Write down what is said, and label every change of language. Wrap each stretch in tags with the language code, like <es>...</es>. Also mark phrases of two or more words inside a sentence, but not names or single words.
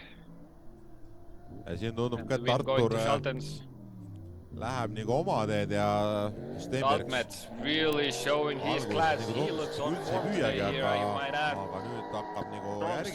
<et>Ja siin tundub ka, et Artur läheb nagu oma teed ja</et> <en>Altmets really showing his class. He looks on form today here, you might add.</en> <et>Aga nüüd hakkab nagu järgi</et>